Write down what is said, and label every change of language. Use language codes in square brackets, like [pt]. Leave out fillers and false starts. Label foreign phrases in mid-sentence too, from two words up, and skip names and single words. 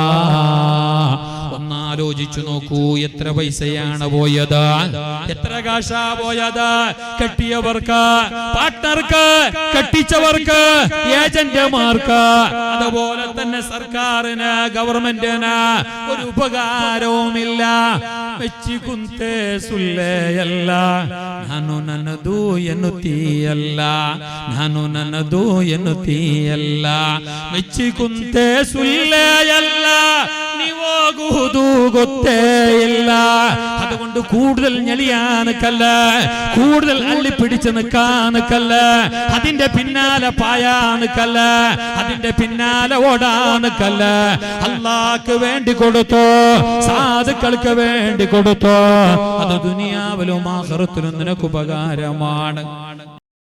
[ml] ഒന്നാലോചിച്ചു നോക്കൂ, എത്ര പൈസയാണ് പോയത്, എത്ര കാശാ പോയത്. കെട്ടിയവർക്ക്, പാർട്ട്ണർക്ക്, കെട്ടിച്ചവർക്ക്, ഏജന്റുമാർക്ക്, അതുപോലെ തന്നെ സർക്കാരിന്, ഗവൺമെന്റിന് ഒരു ഉപകാരവുമില്ല. [kn] ಮೆಚ್ಚಿಕುಂತೆ ಸುಳ್ಳೆಯಲ್ಲ, ನಾನು ನನ್ನದು ಎನ್ನುತ್ತೀಯಲ್ಲ, ನಾನು ನನ್ನದು ಎನ್ನುತ್ತೀಯಲ್ಲ, ಮೆಚ್ಚಿಕುಂತೆ ಸುಳ್ಳೆಯಲ್ಲ, ನೀವೋಗುವುದು ಗೊತ್ತೇ ಇಲ್ಲ. [ml] അതുകൊണ്ട് കൂടുതൽ ഞെളിയാനക്കല്ല, കൂടുതൽ അള്ളിപ്പിടിച്ച് നിൽക്കാനക്കല്ല, അതിന്റെ പിന്നാലെ പായാനക്കല്ല, അതിന്റെ പിന്നാലെ ഓടാനക്കല്ല. അല്ലാഹ്ക്ക് വേണ്ടി കൊടുത്തോ, സാധുക്കൾക്ക് വേണ്ടി കൊടുത്തോ, അത് ദുനിയാവിലും ആഖിറത്തിലും നിനക്ക് ഉപകാരമാണ്.